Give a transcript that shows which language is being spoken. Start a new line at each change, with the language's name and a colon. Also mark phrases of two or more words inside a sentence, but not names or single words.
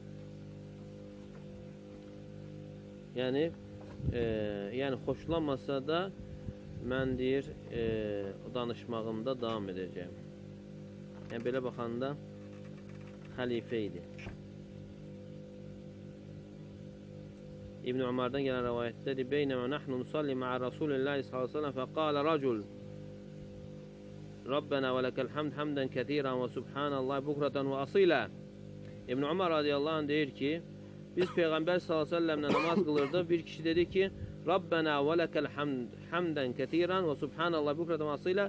Azerbaijani: Yəni xoşlanmasa da mən deyir, danışmağımda davam edəcəyim. Yəni belə baxanda xəlifə idi. İbn Ömərdən gələn rəvayətdədir.
Arabic: بينما نحن نصلي مع رسول الله صلى الله عليه وسلم فقال رجل ربنا ولك الحمد حمدا كثيرا وسبحان الله بكرة وأصيلا.
Azerbaijani: İbn Ömər
Arabic: رضي الله عنه
Azerbaijani: deyir ki, biz Peyğəmbər
Arabic: صلى الله عليه وسلم-lə
Azerbaijani: namaz qılırdıq. Bir kişi dedi ki,
Arabic: ربنا ولك الحمد حمدا كثيرا وسبحان الله بكرة وأصيلا.